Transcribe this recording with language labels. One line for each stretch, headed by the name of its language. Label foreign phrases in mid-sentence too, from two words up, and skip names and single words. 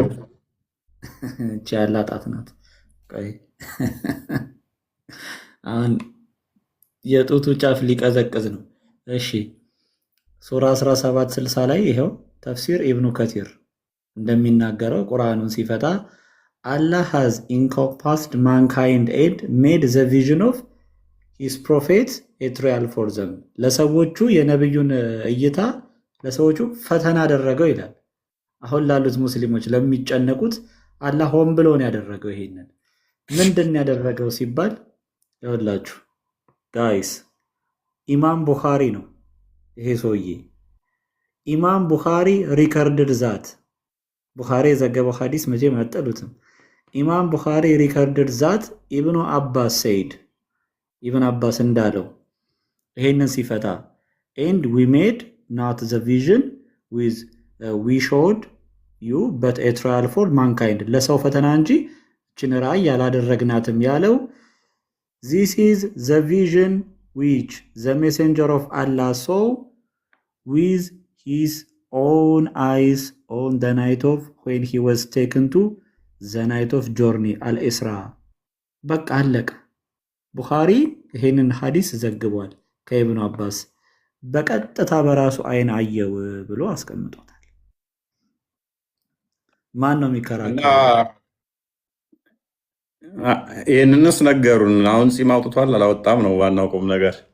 Amharic: እቺ ያላጣት ናት። ቆይ አሁን የጡቱ ጫፍ ሊቀዘቅዝ ነው። እሺ ሱራ 17 60 ላይ ይሄው ተፍሲር ኢብኑ ከቲር እንደሚናገረው ቁርአኑን ሲፈታ
English: Allah has encompassed mankind and made the vision of his prophets a trial for them.
Amharic: ለሰዎቹ የነብዩን እይታ ለሰዎቹ ፈተና አደረገው ይላል። አሁን ላሉት ሙስሊሞች ለሚጨነቁት አላህ ሆን ብሎ ነው ያደረገው። ይሄንን ምንድን ያደረገው ሲባል ይኸውላችሁ ጋይስ ኢማም ቡኻሪ ነው ይሄ ሰውዬ። ኢማም ቡኻሪ
English: recorded that
Amharic: ቡኻሪ የዘገበው ሐዲስ መቼም አጠሉትም። ኢማም ቡኻሪ
English: recorded that
Amharic: ኢብኑ አባስ ሰይድ ኢብን አባስ እንዳለው ይሄንን ሲፈታ and
English: we made not the vision with we showed you but a trial for mankind
Amharic: ለሰው ፈተና እንጂ እችን ራእይ ያላደረግናትም ያለው
English: this is the vision which the messenger of Allah saw with his own eyes on the night of when he was taken to the night of journey al-Isra።
Amharic: በቃ አለቀ። ቡኻሪ ይሄንን ሐዲስ ዘግቧል ከኢብኑ አባስ በቀጥታ በራሱ አይን አየው ብሎ አስቀምጦታል። ማን ነው የሚከራከረው? ይህንንስ ነገሩን። አሁን ጺም አውጥቷል አላወጣም ነው ዋናው ቁም ነገር።